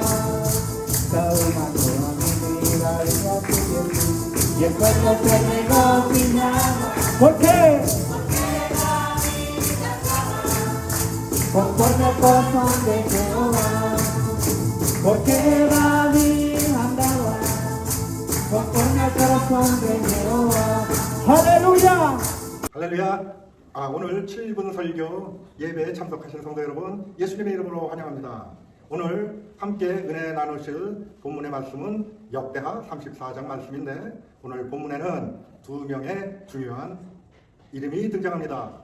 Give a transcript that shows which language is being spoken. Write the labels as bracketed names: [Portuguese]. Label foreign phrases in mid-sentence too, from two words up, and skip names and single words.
[Spanish] Saúl mandó a mi vida, vida tuya en mí, y el pueblo se regocijaba. ¿Por qué? Conforme al corazón de Jehová, porque David andaba conforme al corazón de Jehová. ¡Aleluya! [Korean] 할렐루야! 오늘 7분 설교 예배에 참석하신 성도 여러분, 예수님의 이름으로 환영합니다. 오늘 함께 은혜 나누실 본문의 말씀은 역대하 34장 말씀인데, 오늘 본문에는 두 명의 중요한 이름이 등장합니다.